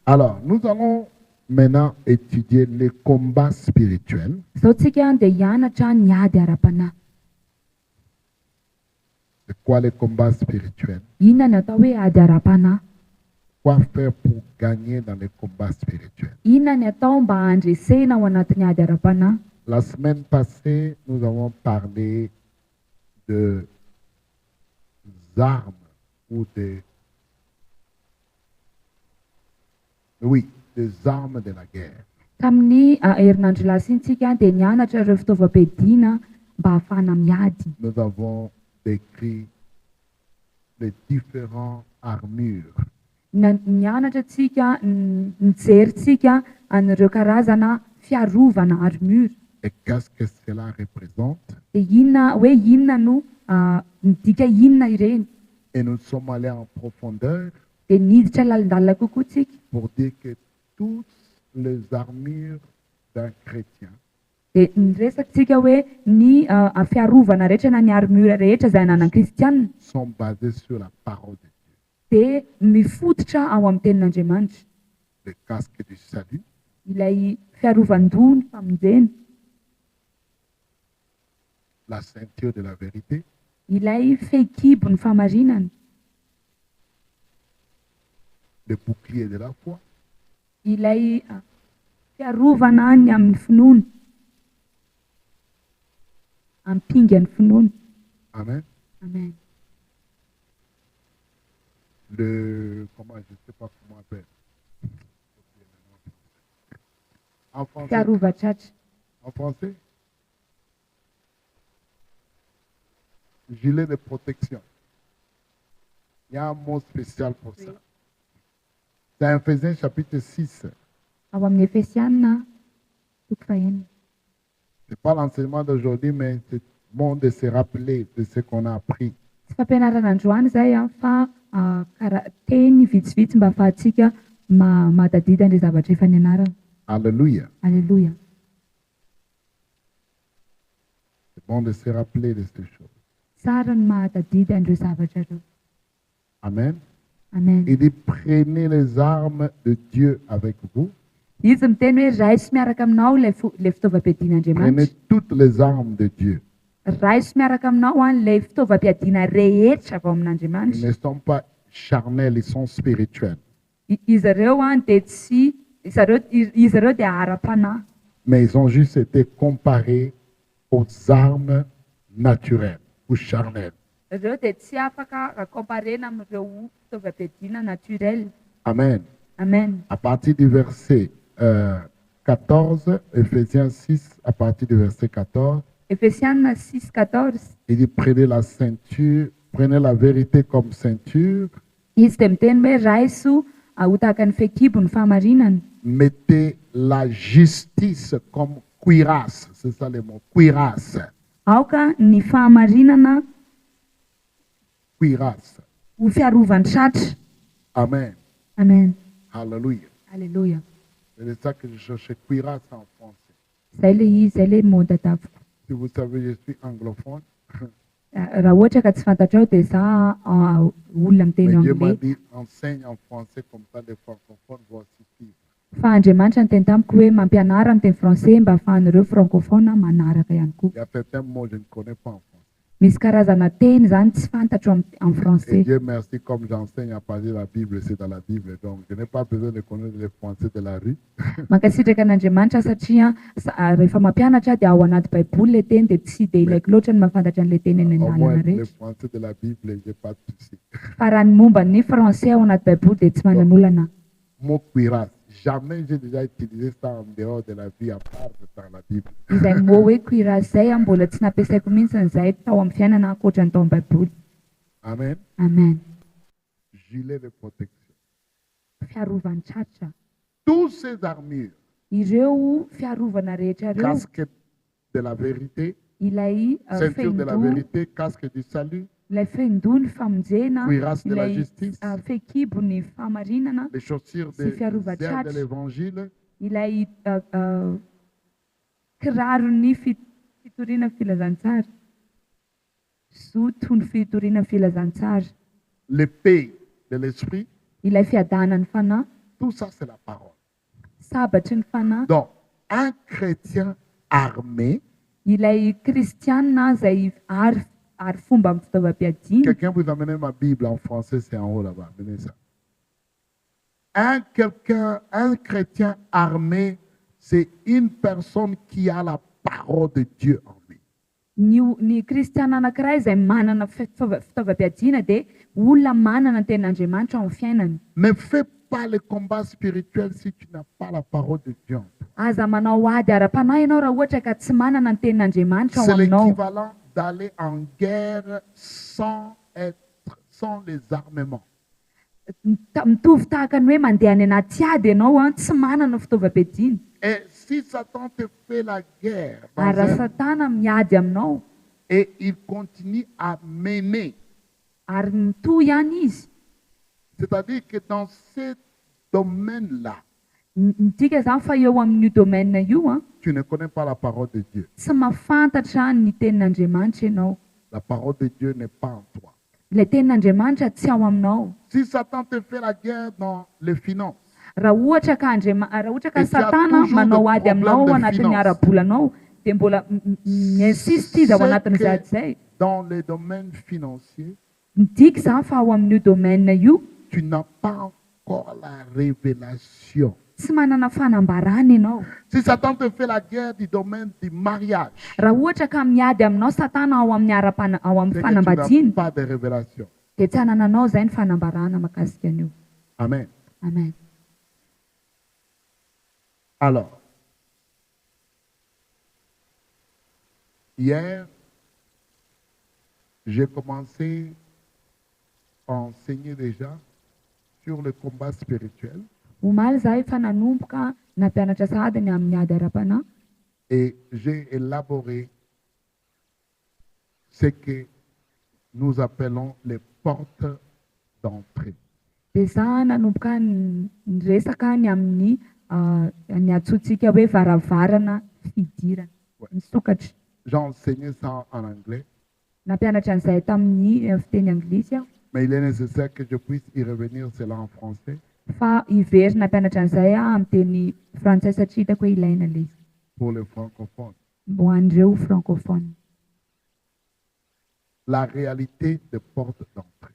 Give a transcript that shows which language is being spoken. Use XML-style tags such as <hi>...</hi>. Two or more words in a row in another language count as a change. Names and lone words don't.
<fr>Alors, nous allons maintenant étudier les combats spirituels.</fr> <mg>Zao tsika dia hianatra ny ady ara-panahy.</mg> <fr>C'est quoi les combats spirituels?</fr> <mg>Inona ny atao hoe ady ara-panahy?</mg> <fr>Quoi faire pour gagner dans les combats spirituels?</fr> <mg>Inona ny atao mba handresena ao anatin'ny ady ara-panahy?</mg> <fr>La semaine passée, nous avons parlé de armes ou des armes de la guerre.</fr> <mg>Tamin'ny herinandro lasintsika dia nianatra ireo fitaovam-piadiana mba ahafahana miady.</mg> <fr>Nous avons décrit les différentes armures.</fr> <mg>Nianatra tsika nijery an'ireo karazana fiarovana armure.</mg> <fr>Et qu'est-ce que cela représente?</fr> <mg>Dia inona no midika inona ireny?</mg> <fr>Et nous sommes allés en profondeur</fr> <mg>Dia niditra lalindalina kokoa tsika.</mg> <fr>pour dire que toutes les armures d'un chrétien</fr> <mg>Dia niresakantsika hoe ny fiarovana rehetra na ny armure rehetra izay ananan'ny kristianina</mg> <fr>sont basées sur la parole de Dieu.</fr> <mg>dia mifototra ao amin'ny tenin'Andriamanitra.</mg> <fr>Le casque du salut,</fr> <mg>Ilay fiarovan-doha ny famonjena,</mg> <fr>la ceinture de la vérité,</fr> <mg>ilay fehikibo ny famarinana,</mg> <fr>le bouclier de la foi,</fr> <mg>ilay fiarovana ny amin'ny finoana, ampinga ny finoana.</mg> <fr>amen.</fr> <mg>Amen.</mg> <fr>Je ne sais pas comment on appelle. En français,</fr> <mg>Fiarovan-tratsa.</mg> <fr>en français, gilet de protection. Il y a un mot spécial pour ça. C'est Ephésiens chapitre 6.</fr> <mg>Ao amin'ny Efesianina toko fahenina.</mg> <fr>Ce n'est pas l'enseignement d'aujourd'hui, mais c'est bon de se rappeler de ce qu'on a appris.</fr> <mg>Tsy fampianarana androany izay fa teny vitsivitsy mba ahafahantsika mahatadidy an'ilay zavatra efa nianarana.</mg> <fr>Alléluia.</fr> <mg>Alléluia.</mg> <fr>C'est bon de se rappeler de ces choses.</fr> <mg>Tsara ny mahatadidy an'ireo zavatra ireo.</mg> <fr>Amen.</fr> <mg>Amen.</mg> <fr>Il dit, prenez les armes de Dieu avec vous.</fr> <mg>Izy miteny hoe raiso miaraka aminao ilay</mg> <fr>Prenez</fr> <mg>fitaovam-piadian'Andriamanitra.</mg> <fr>toutes les armes de Dieu.</fr> <mg>Raiso miaraka aminao ilay fitaovam-piadiana rehetra avy ao</mg> <fr>Ils</fr> <mg>amin'Andriamanitra.</mg> <fr>ne sont pas charnels, ils sont spirituels.</fr> <mg>Izy ireo dia tsy izy ireo dia ara-panahy.</mg> <fr>Mais ils ont juste été comparés aux armes naturelles ou charnelles.</fr> <mg>Ireo dia tsy afaka comparena amin'ireo fitaovam-piadiana naturel.</mg> <fr>Amen.</fr> <mg>Amen.</mg> <fr>À partir du verset 14, Ephésiens 6, à partir du verset 14,</fr> <mg>Efesianina 6:14.</mg> <fr>il dit, prenez la ceinture, prenez la vérité comme ceinture,</fr> <mg>Izy dia miteny hoe raiso ho tahaka ny fehikibo ny fahamarinana.</mg> <fr>mettez la justice comme cuirasse. C'est ça le mot, cuirasse.</fr> <mg>Aoka ny fahamarinana</mg> <fr>Cuirasse.</fr> <mg>ho fiarovan-tratra.</mg> <fr>Amen.</fr> <mg>Amen.</mg> <fr>Alléluia.</fr> <mg>Alléluia.</mg> <fr>C'est de ça que je cherchais, cuirasse en français.</fr> <mg>Izay ilay izy, izay ilay mot dadaviko.</mg> <fr>Si vous savez, je suis anglophone.</fr> <mg>Raha ohatra ka tsy fantatrao dia za olona miteny</mg> <fr>Mais Dieu m'a</fr> <mg>anglais.</mg> <fr>dit, enseigne en français comme ça les francophones vont aussi suivre.</fr> <mg>Fa Andriamanitra niteny tamiko hoe mampianara miteny français mba ahafahan'ireo francophone manaraka ihany koa.</mg> <fr>Il y a certains mots que je ne connais pas en français.</fr> <mg>Misy karazana teny zany tsy fantatro en</mg> <fr>Et</fr> <mg>français.</mg> <fr>Dieu merci, comme j'enseigne à parler de la Bible, c'est dans la Bible. Donc, je n'ai pas besoin de connaître les français de la rue.</fr> <mg>Mankasitraka an'Andriamanitra satria rehefa mampianatra dia ao anaty baiboly ilay teny dia tsy dia ilaiko loatra ny mahafantatra an'ilay teny eny</mg> <fr>Au moins,</fr> <mg>an-dalana</mg> <fr>les</fr> <mg>rehetra.</mg> <fr>français de la Bible, je n'ai pas de souci.</fr> <mg>Fa raha ny momba ny français ao anaty baiboly dia tsy mananolana.</mg> <fr>Mot cuirasse. Jamais j'ai déjà utilisé ça en dehors de la vie, à part dans la Bible.</fr> <mg>Izay mot hoe cuirasse izay mbola tsy nampiasaiko mihitsy izay tao amin'ny fiainana ankoatra ny tao amin'ny baiboly.</mg> <fr>Amen.</fr> <mg>Amen.</mg> <fr>Gilet de protection.</fr> <mg>Fiarovan-tratra.</mg> <fr>Tous ces armures,</fr> <mg>Ireo fiarovana rehetra ireo,</mg> <fr>casque de la vérité,</fr> <mg>ilay</mg> <fr>ceinture de la</fr> <mg>fehin-doha,</mg> <fr>vérité, casque du salut,</fr> <mg>ilay fehin-doha ny famonjena,</mg> <fr>cuirasse de la</fr> <mg>ilay</mg> <fr>justice,</fr> <mg>fehikibo ny fahamarinana,</mg> <fr>les chaussures Si de,</fr> <mg>fiarovan-tratra.</mg> <fr>de l'évangile,</fr> <mg>ilay kiraro ny fitoriana filazantsara, zoto ny fitoriana filazantsara,</mg> <fr>l'épée de l'esprit,</fr> <mg>ilay fiadanany fanahy,</mg> <fr>Tout ça, c'est la parole.</fr> <mg>Sabatry ny fanahy.</mg> <fr>Donc, un chrétien armé,</fr> <mg>Ilay kristianina izay ary fomba amin'ny fitaovam-piadiana.</mg> <fr>quelqu'un vous amenez ma Bible en français, c'est en haut là-bas. Amenez ça. Un chrétien armé, c'est une personne qui a la parole de Dieu en lui.</fr> <mg>Ny kristiana anankiray izay manana fitaovam-piadiana dia olona manana ny tenin'Andriamanitra ao amin'ny fiainany.</mg> <fr>Ne fais pas le combat spirituel si tu n'as pas la parole de Dieu en toi.</fr> <mg>Aza manao ady ara-panahy ianao raha ohatra ka tsy manana ny tenin'Andriamanitra ao</mg> <fr>C'est</fr> <mg>aminao.</mg> <fr>l'équivalent d'aller en guerre sans les armements.</fr> <mg>Mitovy tahaka ny hoe mandeha any anaty ady ianao tsy manana fitaovam-piadiana.</mg> <fr>Et si Satan te fait la guerre</fr> <mg>Ary raha Satana miady aminao</mg> <fr>et il continue à mener,</fr> <mg>ary mitohy ihany izy,</mg> <fr>c'est-à-dire que dans ce domaine-là,</fr> <mg>midika zany fa eo amin'io domaine io</mg> <fr>tu ne connais pas la parole de Dieu.</fr> <mg>tsy mahafantatra ny tenin'Andriamanitra ianao.</mg> <fr>La parole de Dieu n'est pas en toi.</fr> <mg>Ilay tenin'Andriamanitra tsy ao aminao.</mg> <fr>Si Satan te fait la guerre dans les finances,</fr> <mg>Raha ohatra ka raha ohatra ka</mg> <fr>Et tu as</fr> <mg>Satana</mg> <fr>toujours</fr> <mg>manao</mg> <fr>des</fr> <mg>ady aminao</mg> <fr>problèmes de</fr> <mg>anatin'ny</mg> <fr>finance.</fr> <mg>ara-bolanao dia mbola mi-insiste izy ao anatin'izay ady izay.</mg> <fr>dans les domaines financiers,</fr> <mg>Midika zany fa ao amin'io domaine io</mg> <fr>tu n'as pas encore la révélation.</fr> <mg>tsy manana fanambarana ianao.</mg> <fr>Si Satan te fait la guerre du domaine du mariage,</fr> <mg>Raha ohatra ka miady aminao Satana ao amin'ny ao amin'ny</mg> <fr>c'est que tu</fr> <mg>fanambadiana</mg> <fr>n'as pas de révélation.</fr> <mg>dia tsy hanananao izay ny fanambarana mahakasika an'io.</mg> <fr>Amen.</fr> <mg>Amen.</mg> <fr>Alors, hier, j'ai commencé à enseigner déjà sur le combat spirituel</fr> <mg>Omaly za efa nanomboka nampianatra sahady ny amin'ny ady ara-panahy</mg> <fr>et j'ai élaboré ce que nous appelons les portes d'entrée.</fr> <mg>dia za nanomboka resaka ny amin'ny ny antsointsika hoe varavarana fidirana ny sokatra.</mg> <fr>J'ai enseigné ça en anglais,</fr> <mg>Nampianatra an'izay tamin'ny fiteny anglisy aho</mg> <fr>mais il est nécessaire que je puisse y revenir cela en français</fr> <mg>fa ivery nampianatra an'izay amin'ny teny frantsay satria hitako hoe ilaina ilay izy</mg> <fr>pour les francophones.</fr> <mg>ho an'ireo francophone.</mg> <fr>La réalité des portes d'entrée.</fr>